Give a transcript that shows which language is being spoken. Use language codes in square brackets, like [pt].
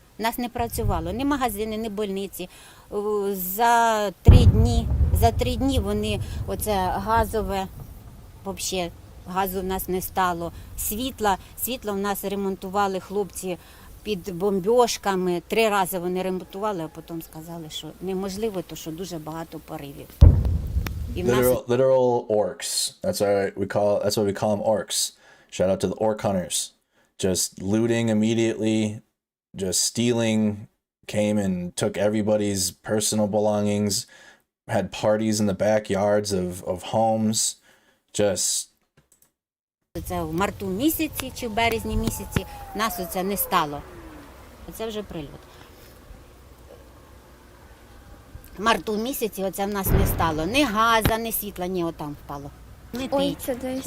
[uk] У нас не працювало ні магазини, ні больниці. За 3 дні вони оце газове, взагалі газу в нас не стало. Світло в нас ремонтували хлопці під бомбьошками. 3 рази вони ремонтували, а потім сказали, що неможливо, тому що дуже багато поривів. [en] Literal orcs. That's why we call them orcs. Shout out to the orc hunters. Just looting immediately, just stealing, came and took everybody's personal belongings, had parties in the backyards of homes. Just [uk] Це в марту місяці чи в березні місяці нас оце не стало. Оце вже прильот. В марту місяці оце в нас не стало. Ні газу, ні світла, ні, отам впало. Летить. Ой, це десь.